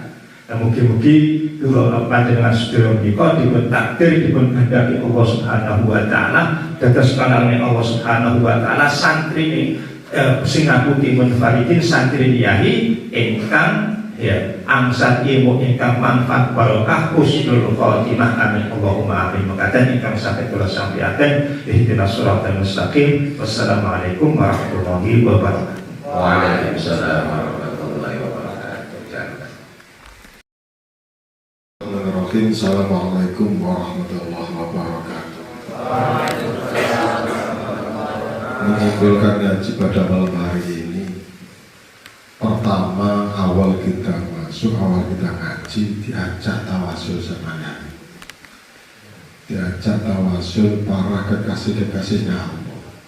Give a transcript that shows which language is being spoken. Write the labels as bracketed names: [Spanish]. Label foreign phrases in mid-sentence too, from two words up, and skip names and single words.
[Javanese] Mugi-mugi kula panjenengan sedaya menika dipun takdir dipun gandhaki Allah [Arabic] سبحانه وتعالى [Javanese] dados kanalane Allah [Arabic] سبحانه وتعالى [Javanese] santrine Singaputi Munfaridin santri Yahi ingkang ya angsal ilmu ingkang manfaat barokah [Arabic] حسن الخاتمة آمين اللهم آمين. [Javanese] Mekaten ingkang saged kula sampaiken [Arabic] اهدنا الصراط المستقيم. والسلام عليكم ورحمة الله وبركاته. وعليكم السلام ورحمة الله وبركاته. بسم الله الرحمن الرحيم. السلام عليكم ورحمة الله وبركاته. [Indonesian] Mengumpulkan ngaji pada malam hari ini, pertama awal kita ngaji diajak tawasul sama Nabi, diajak tawasul para kekasih-kekasihnya Allah.